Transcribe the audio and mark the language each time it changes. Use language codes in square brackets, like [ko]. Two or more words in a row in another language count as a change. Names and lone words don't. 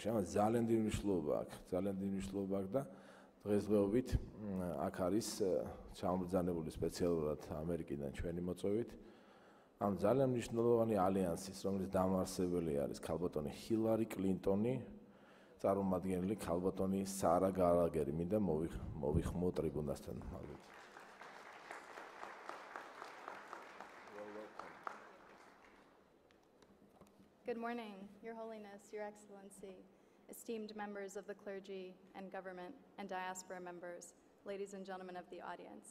[ka] ამას ძალიან დიდი მნიშვნელობა აქვს და დღესდღეობით აქ არის ჩამბრძანებული სპეციალურად ამერიკიდან ჩვენი მოწვევით ამ ძალიან მნიშვნელოვანი ალიანსის, რომლის დამაარსებელი არის ქალბატონი ჰილარი კლინტონი, წარმომადგენელი ქალბატონი სარა გალაგერი. მინდა მოვიხმო ტრიბუნასთან. [en] Good morning, Your Holiness, Your Excellency, esteemed members of the clergy and government and diaspora members, ladies and gentlemen of the audience.